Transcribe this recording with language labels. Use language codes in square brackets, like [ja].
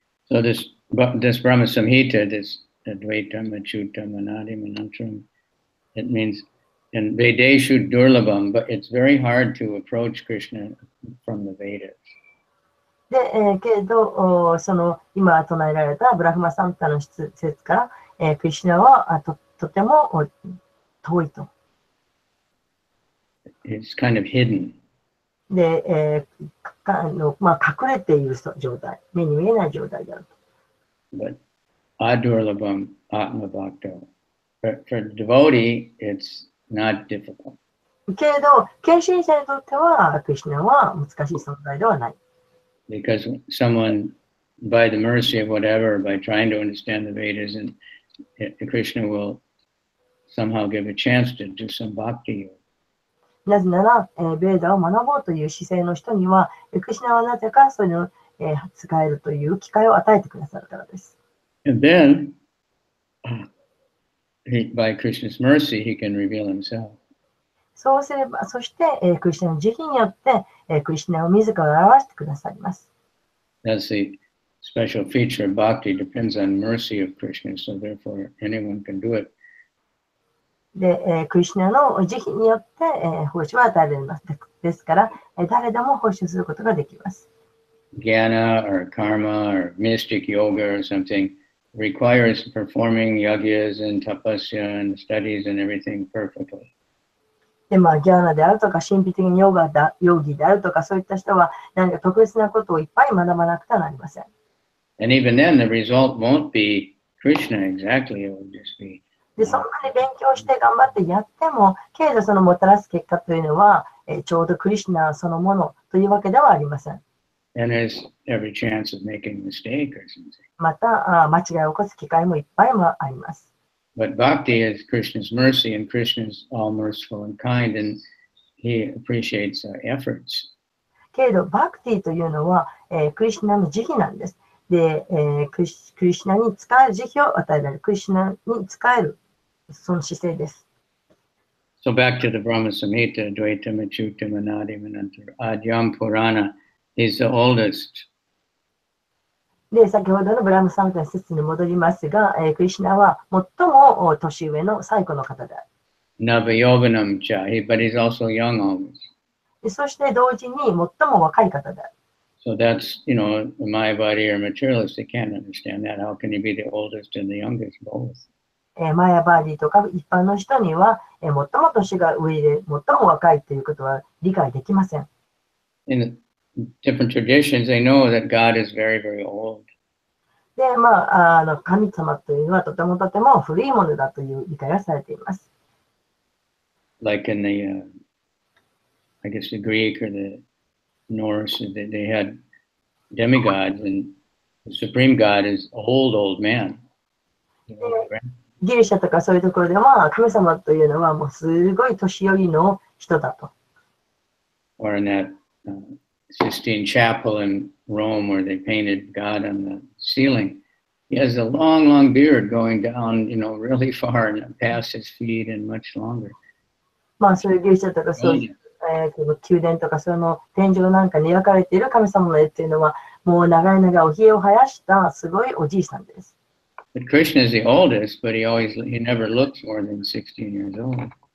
[en] So this Brahma Samhita, this Advaitam, Achyutam, Anadim, Anantram, it means, and Vedeshu Durlabham, but it's very hard to approach Krishna from the Vedas. [ja] で、けれど、その今唱えられたブラフマサンタの説から、クリシュナはとても遠いと。 [en] It's kind of hidden. [ja] で、隠れている状態、目に見えない状態であると。 [sa] But Adurlabham Atma Bhakta. [en] For devotee, it's not difficult. [ja] けれど、献身者にとっては、クリシュナは難しい存在ではない。 [en] Because someone, by the mercy of whatever, by trying to understand the Vedas, and Krishna will somehow give a chance to do some bhakti. [ja] なぜなら、ベーダを学ぼうという姿勢の人には、クリシュナはなぜかそれを、使えるという機会を与えてくださるからです。 [en] And then, by Krishna's mercy, he can reveal himself. [ja] そうすれば、そして、クリシュナの慈悲によって、クリシュナを自ら表してくださいます。 [en] That's the special feature of bhakti, depends on mercy of Krishna, so therefore anyone can do it. [ja] で、クリシュナの慈悲によって、奉仕は与えられます。ですから、誰でも奉仕することができます。 [en] Jnana or karma or mystic yoga or something requires performing yagyas and tapasya and studies and everything perfectly. [ja] で、ギャーナであるとか、神秘的にヨギであるとか、そういった人は何か特別なことをいっぱい学ばなくてはなりません。 [en] And even then, the result won't be Krishna exactly, it will just be. [ja] で、そんなに勉強して頑張ってやっても、けれどそのもたらす結果というのは、ちょうどクリシュナそのものというわけではありません。 [en] And there's every chance of making a mistake or something. [ja] また、間違いを起こす機会もいっぱいもあります。 [en] But bhakti is Krishna's mercy, and Krishna is all merciful and kind, and he appreciates our efforts. [ja] けれど、バクティというのは、クリシュナの慈悲なんです。で、クリシュナに仕える慈悲を与えられる。クリシュナに仕える、その姿勢です。 [en] So back to the Brahma Samhita, Dvaitam, Achyutam, Anadim, Anantara, Adyam Purana is the oldest. [ja] で、先ほどのブラムサンタの説に戻りますが、クリシュナは最も年上の最古の方である。 [sa] Navayoganam cha, [en] but he's also young always. [ja] で、そして同時に最も若い方である。 [en] So that's, the Mayavadi or materialist, they can't understand that. How can he be the oldest and the youngest both? [ja] マヤバーディとか一般の人には、最も年が上で最も若いということは理解できません。 [en] In different traditions, they know that God is very, very old. [ja] で、神様というのはとても古いものだという理解がされています。 [en] Like in the, I guess the Greek or the Norse, they had demigods, and the supreme God is old man. [ja] ギリシャとかそういうところでは、神様というのはもうすごい年寄りの人だと。 [en] Or in that Sistine Chapel in Rome where they painted God on the ceiling. He has a long beard going down, really far and past his feet and much longer. [ja] まあ、そういうギリシャとかそういう、この宮殿とかその天井なんかに描かれている神様の絵っていうのは、もう長い長いおひげを生やしたすごいおじいさんです。 [en] But Krishna is the oldest, but he never looks more than 16 years old.